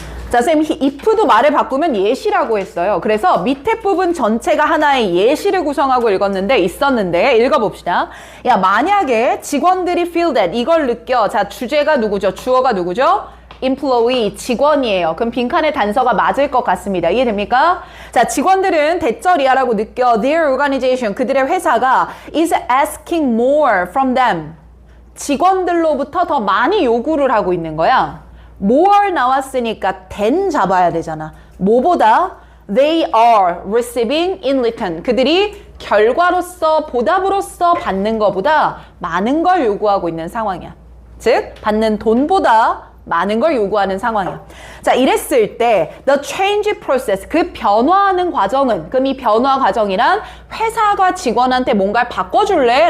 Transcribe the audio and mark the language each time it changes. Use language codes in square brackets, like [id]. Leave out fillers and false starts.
[ko] 자, 선생님 if도 말을 바꾸면 예시라고 했어요. 그래서 밑에 부분 전체가 하나의 예시를 구성하고 있었는데 읽어봅시다. 야, 만약에 직원들이 [en] feel that [ko] 이걸 느껴. 자, 주제가 누구죠? 주어가 누구죠? employee, 직원이에요. 그럼 빈칸의 단서가 맞을 것 같습니다. 이해됩니까? 자, 직원들은 대절이야라고 느껴. [en] Their organization, [ko] 그들의 회사가 [en] is asking more from them. [ko] 직원들로부터 더 많이 요구를 하고 있는 거야. more 나왔으니까 than 잡아야 되잖아. 뭐보다? [en] They are receiving in return. [ko] 그들이 결과로서 보답으로서 받는 것보다 많은 걸 요구하고 있는 상황이야. 즉 받는 돈보다 많은 걸 요구하는 상황이야. 자, 이랬을 때 [en] the change process, [ko] 그 변화하는 과정은, 그럼 이 변화 과정이란 회사가 직원한테 뭔가를 바꿔줄래?